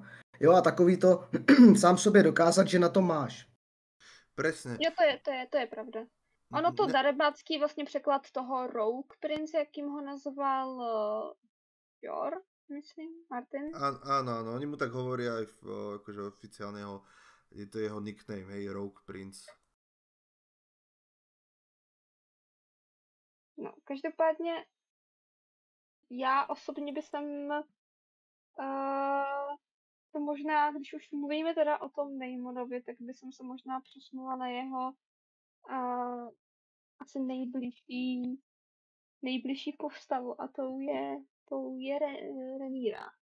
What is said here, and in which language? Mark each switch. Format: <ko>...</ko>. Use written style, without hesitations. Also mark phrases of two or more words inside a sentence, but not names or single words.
<cs>Jo, a takový to sám sobě dokázat, že na to máš.</cs> <sk>Presne.</sk> <cs>Jo, to je pravda. Ono to darebácký vlastně překlad toho Rogue Prince, jakým ho nazval Jor, myslím, Martin.</cs> <sk>Áno, oni mu tak hovoria aj akože oficiálne je to jeho nickname, hej, Rogue Prince.</sk> <cs>No, každopádně já osobně bych to možná, když už mluvíme teda o tom Daemonovi, tak bych se možná přesunula na jeho asi nejbližší postavu a tou je Rhaenyra.</cs>